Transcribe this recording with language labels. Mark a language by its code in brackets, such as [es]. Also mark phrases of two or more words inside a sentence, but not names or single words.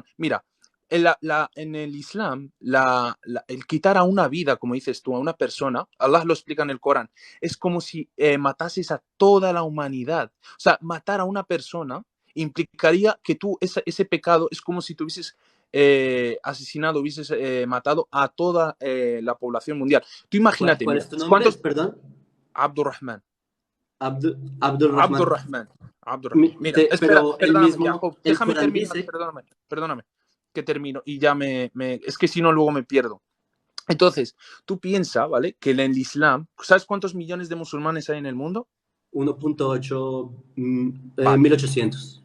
[es] Mira, en el Islam, el quitar a una vida, como dices tú, a una persona, Allah lo explica en el Corán, es como si matases a toda la humanidad. O sea, matar a una persona implicaría que tú, ese pecado, es como si tuvieses asesinado, hubieses matado a toda la población mundial. Tú imagínate, ¿Cuál mira, es tu nombre? ¿cuántos? Perdón. Abdurrahman. Abdul Rahman. Abdurrahman. Abdurrahman. Mira, espera, Pero el perdóname, mismo, Jacob, el déjame Corán terminar, dice, perdóname, que termino y ya es que si no luego me pierdo. Entonces, tú piensas, ¿vale? Que en el Islam, ¿sabes cuántos millones de musulmanes hay en el mundo? 1.8, Vale, 1800.